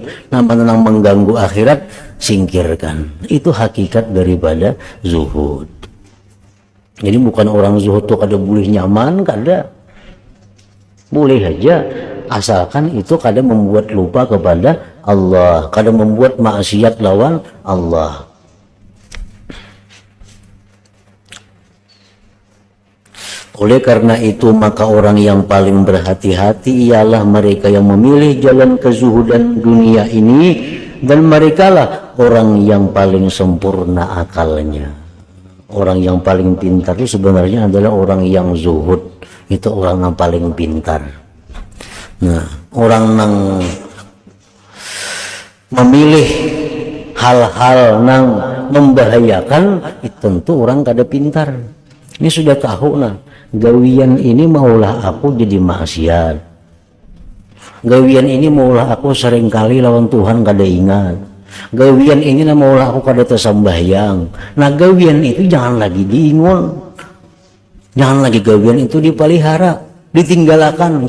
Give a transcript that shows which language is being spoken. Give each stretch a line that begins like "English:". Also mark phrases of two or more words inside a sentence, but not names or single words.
Banjar: Nama nang mengganggu akhirat, singkirkan. Itu hakikat daripada zuhud. Jadi bukan orang zuhud tuh kada boleh nyaman, kada. Boleh aja, asalkan itu kada membuat lupa kepada Allah, kada membuat maksiat lawan Allah.
Indonesian: Oleh karena itu, maka orang yang paling berhati-hati ialah mereka yang memilih jalan kezuhudan dunia ini, dan merekalah orang yang paling sempurna akalnya. Orang yang paling pintar itu sebenarnya adalah orang yang zuhud.
Banjar: Itu orang yang paling pintar. Nah, orang yang memilih hal-hal yang membahayakan, itu tentu orang kada pintar. Ini sudah tahu, nah, gawian ini maulah aku jadi maksiat. Gawian ini maulah aku seringkali lawan Tuhan kada ingat. Gawian ini maulah aku kada tersembahyang. Nah, gawian itu jangan lagi diingon. Jangan lagi gawian itu dipelihara, ditinggalkan.